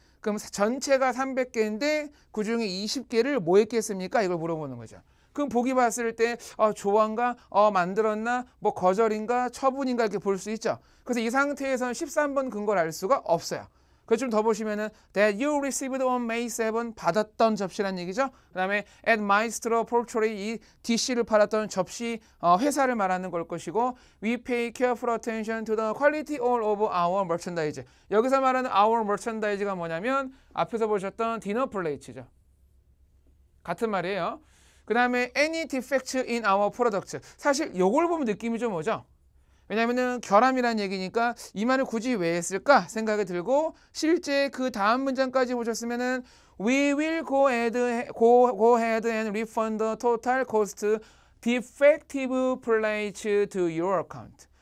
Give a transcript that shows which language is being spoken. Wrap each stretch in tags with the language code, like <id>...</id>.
<ko>그럼 전체가 300개인데 그중에 20개를 뭐 했겠습니까? 이걸 물어보는 거죠. 그럼 보기 봤을 때 좋아한가? 만들었나? 뭐 거절인가? 처분인가? 이렇게 볼 수 있죠. 그래서 이 상태에서는 13번 근거를 알 수가 없어요. 그래서 좀 더 보시면은</ko> <en>that you received on May 7</en> <ko>받았던 접시란 얘기죠. 그 다음에</ko> <en>at Maestro Portrait</en> <ko>이 DC를 팔았던 접시 회사를 말하는 걸 것이고</ko> <en>we pay careful attention to the quality all of our merchandise.</en> <ko>여기서 말하는</ko> <en>our merchandise</en> <ko>가 뭐냐면 앞에서 보셨던 디너 플레이츠죠. 같은 말이에요. 그 다음에</ko> <en>any defects in our product.</en> <ko>사실 요걸 보면 느낌이 좀 오죠. 왜냐면은 결함이란 얘기니까 이 말을 굳이 왜 했을까 생각이 들고 실제 그 다음 문장까지 보셨으면은</ko> <en>we will go ahead and refund the total cost defective plates to your account.</en>